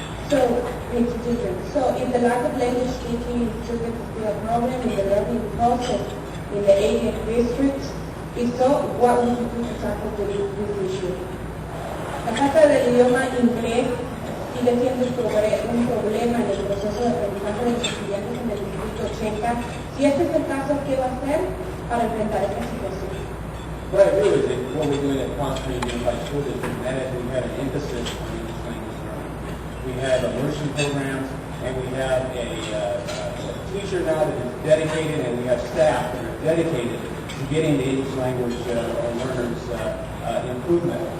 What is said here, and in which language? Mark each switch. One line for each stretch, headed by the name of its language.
English: So, it's different. So, if the lack of language speaking is still a problem in the learning process in the 80 districts, if so, what would you do to tackle this issue?
Spanish: La falta del idioma inglés sigue siendo un problema en el proceso de aprendizaje de los estudiantes en el Distrito 80. Si este es el caso, ¿qué va a hacer para enfrentar esta situación?
English: What I do is that what we're doing at Constantine Unified School District, that is we have an emphasis on English language learning. We have immersion programs, and we have a teacher now that is dedicated, and we have staff that are dedicated to getting the English language learners improvement.